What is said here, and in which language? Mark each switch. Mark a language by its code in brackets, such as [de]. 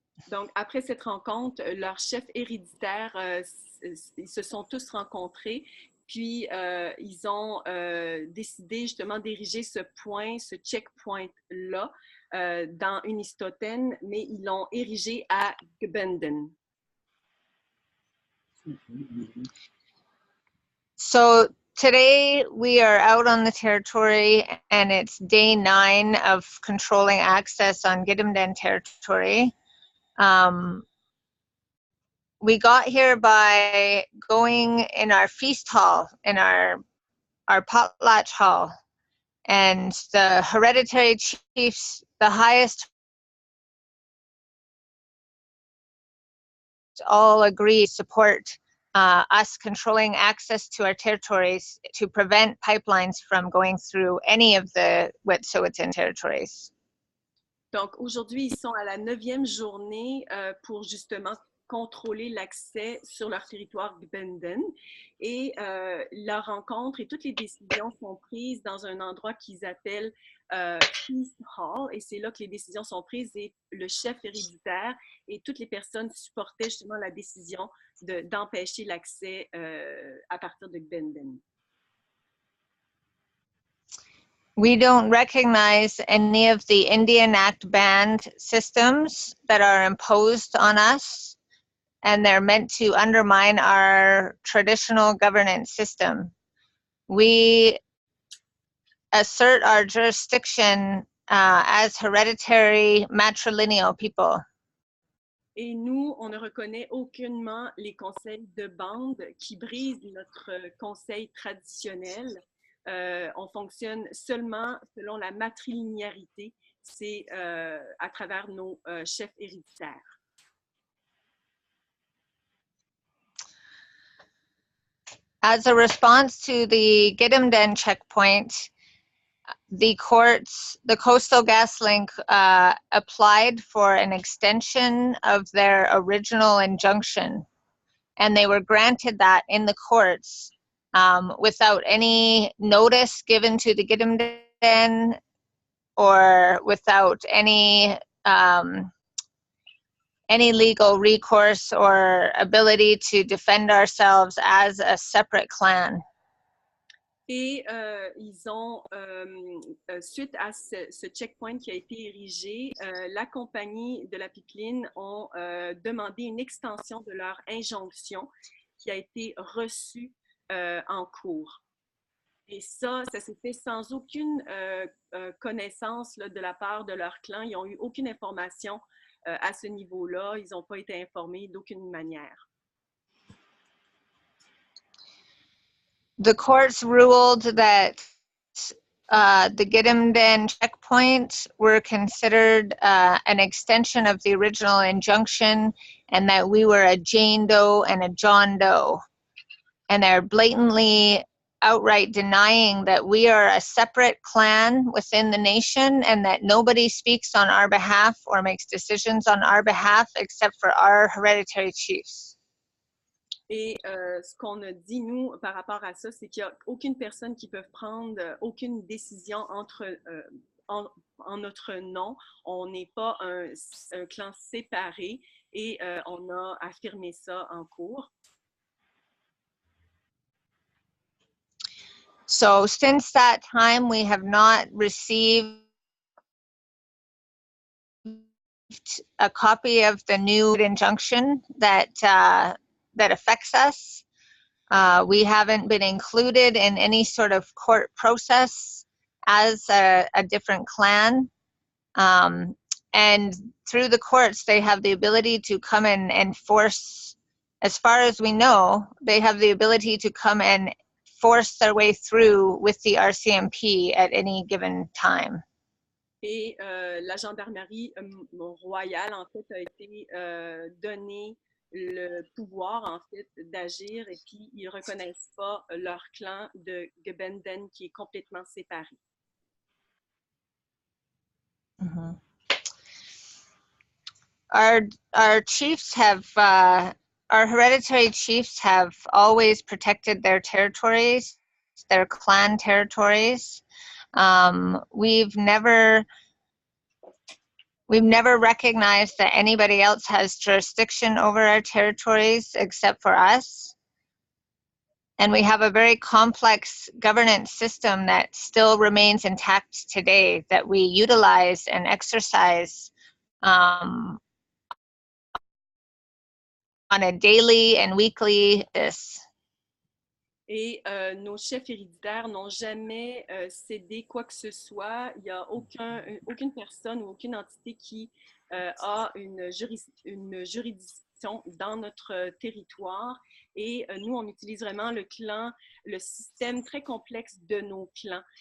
[fr] Donc, après cette rencontre, leurs chefs héréditaires, ils se sont tous rencontrés, puis ils ont décidé justement d'ériger ce point, ce checkpoint-là, dans Unistoten, mais ils l'ont érigé à Gbenden. [en] So today we are out on the territory, and it's day 9 of controlling access on Gidimt'en territory. We got here by going in our feast hall, in our potlatch hall, and the hereditary chiefs, the highest, all agree support us controlling access to our territories to prevent pipelines from going through any of the Wet'suwet'en territories. [fr] Donc aujourd'hui, ils sont à la 9e journée pour justement contrôler l'accès sur leur territoire Gbenden. Et leur rencontre et toutes les décisions sont prises dans un endroit qu'ils appellent Feast Hall. Et c'est là que les décisions sont prises et le chef héréditaire et toutes les personnes supportaient justement la décision d'empêcher l'accès à partir de Gbenden. [en] We don't recognize any of the Indian Act banned systems that are imposed on us, and they're meant to undermine our traditional governance system. We assert our jurisdiction as hereditary matrilineal people. [fr] Et nous, on ne reconnaît aucunement les conseils de bande qui brisent notre conseil traditionnel. On fonctionne seulement selon la matrilinéarité, c'est à travers nos chefs héréditaires. [en] As a response to the Gidimden checkpoint, the courts, the Coastal GasLink applied for an extension of their original injunction, and they were granted that in the courts without any notice given to the Gidimden or without any legal recourse or ability to defend ourselves as a separate clan. [fr] Et ils ont, suite à ce checkpoint qui a été érigé, la compagnie de la pipeline ont demandé une extension de leur injonction qui a été reçue en cours. Et ça s'est fait sans aucune connaissance là, de la part de leur clan. Ils n'ont eu aucune information à ce niveau-là. Ils n'ont pas été informés d'aucune manière. [en] The courts ruled that the Gidimden checkpoint were considered an extension of the original injunction, and that we were a Jane Doe and a John Doe. And they're blatantly outright denying that we are a separate clan within the nation and that nobody speaks on our behalf or makes decisions on our behalf except for our hereditary chiefs. [fr] Et ce qu'on a dit, nous, par rapport à ça, c'est qu'il n'y a aucune personne qui peut prendre aucune décision en notre nom. On n'est pas un clan séparé et on a affirmé ça en cours. [en] So since that time, we have not received a copy of the new injunction that affects us. We haven't been included in any sort of court process as a different clan. And through the courts, they have the ability to come and enforce, as far as we know, they have the ability to come and force their way through with the RCMP at any given time. [fr] Et la gendarmerie royale, en fait, a été donnée le pouvoir, en fait, d'agir, et puis ils ne reconnaissent pas leur clan de Gebenden qui est complètement séparé. Mm-hmm. [en] Our chiefs have, our hereditary chiefs have always protected their territories, their clan territories. We've never recognized that anybody else has jurisdiction over our territories except for us. And we have a very complex governance system that still remains intact today that we utilize and exercise on a daily and weekly basis. [fr] Et nos chefs héréditaires n'ont jamais cédé quoi que ce soit. Il n'y a aucune personne ou aucune entité qui a une juridiction dans notre territoire. Et nous, on utilise vraiment le système très complexe de nos clans.